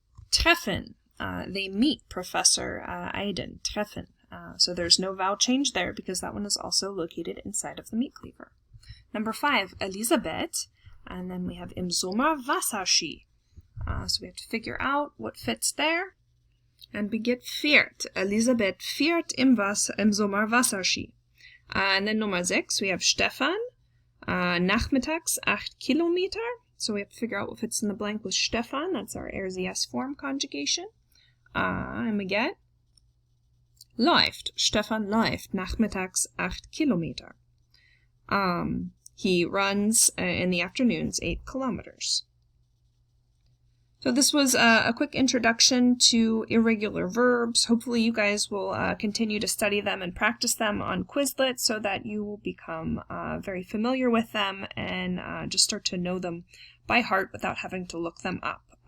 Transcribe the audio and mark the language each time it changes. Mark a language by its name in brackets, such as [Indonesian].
[English] Treffen, they meet Professor Aiden, treffen. So there's no vowel change there because that one is also located inside of the meat cleaver. Number 5, Elisabeth, and then we have [German] im Sommer Wasserski. [English] So we have to figure out what fits there. And we get fährt. [German] Elisabeth fährt im Sommer Wasserski. [English] And then [German] Nummer 6, [English] we have Stefan. [German] Nachmittags 8 Kilometer. [English] So we have to figure out what fits in the blank with Stefan. That's our RZS form conjugation. And we get [German] läuft. Stefan läuft nachmittags 8 Kilometer. [English] He runs in the afternoons 8 kilometers. So this was a quick introduction to irregular verbs. Hopefully you guys will continue to study them and practice them on Quizlet so that you will become very familiar with them and just start to know them by heart without having to look them up.